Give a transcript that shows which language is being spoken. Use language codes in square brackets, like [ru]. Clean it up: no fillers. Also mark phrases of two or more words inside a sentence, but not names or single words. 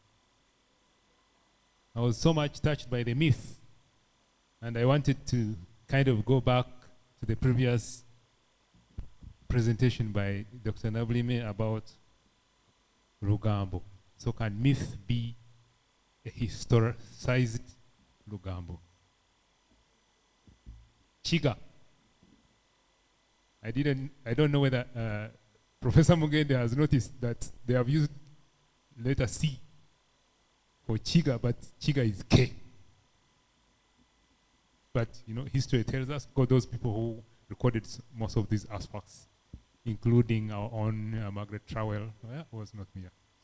[en] I was so much touched by the myth, and I wanted to kind of go back to the previous presentation by Dr. Nablime about Rugambo. So can myth be a historicized Rugambo? Chiga. I don't know whether Professor Mugende has noticed that they have used letter C for Chiga, but Chiga is K. But history tells us, those people who recorded most of these aspects, including our own Margaret Trowell, was not here.